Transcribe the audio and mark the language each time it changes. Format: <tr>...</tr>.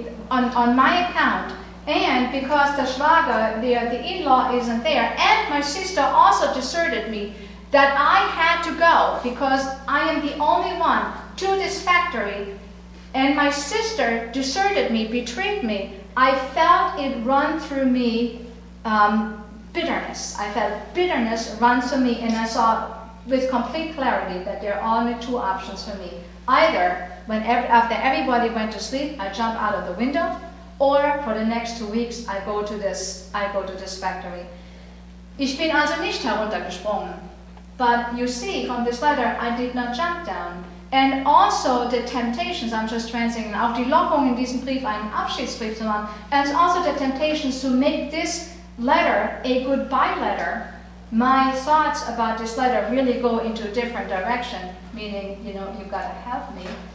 <en>on my account, and because the Schwager, the in-law isn't there, and my sister also deserted me, that I had to go because I am the only one to this factory, and my sister deserted me, betrayed me, I felt it run through me, bitterness. I felt bitterness run through me, and I saw with complete clarity that there are only two options for me. Either after everybody went to sleep, I jump out of the window, or for the next 2 weeks, I go to this factory.</en> <de>Ich bin also nicht heruntergesprungen.</de> <en>But you see, from this letter, I did not jump down. And also the temptations, I'm just translating,</en> <de>auch die Lockung in diesem Brief, einen Abschiedsbrief zu machen,</de> <en>and also the temptations to make this letter a goodbye letter. My thoughts about this letter really go into a different direction, meaning, you've got to help me.</en>